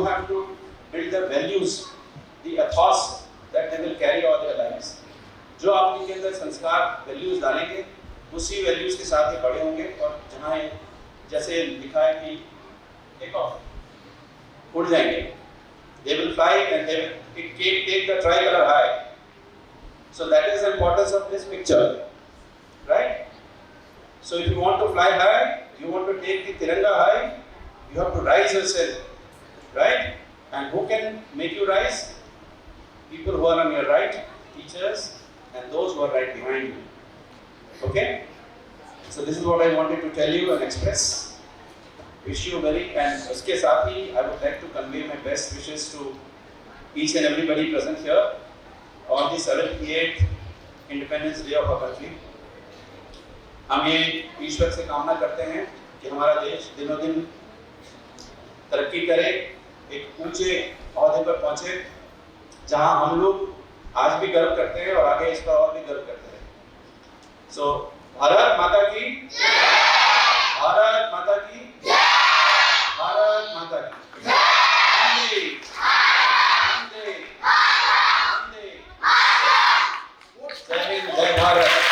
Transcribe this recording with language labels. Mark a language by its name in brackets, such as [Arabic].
[English] You have to build the values, the ethos that they will carry all their lives. [Hindi] जो आप इनके अंदर संस्कार, वैल्यूज डालेंगे, उसी वैल्यूज के साथ ये बड़े होंगे। और जहाँ जैसे लिखा है कि टेक ऑफ, उड़ जाएंगे। [English] They will fly and they will take the tricolor high. So that is the importance of this picture, right? So if you want to fly high, you want to take the Tiranga high, you have to rise yourself, right? And who can make you rise? People who are on your right, teachers, and those who are right behind you. Okay? So this is what I wanted to tell you and express. Wish you very, and [Hindi] uske saath hi, [English] I would like to convey my best wishes to each and everybody present here on the 78th Independence Day of our country. [Hindi] हम ये ईश्वर से कामना करते हैं कि हमारा देश दिनों दिन तरक्की करे, एक ऊंचे ओहदे पर पहुंचे, जहां हम लोग आज भी गर्व करते हैं और आगे इस पर और भी गर्व करते हैं। सो भारत माता की जय, भारत माता की जय, भारत माता की जय, वंदे वंदे वंदे, जय हिंद, जय भारत।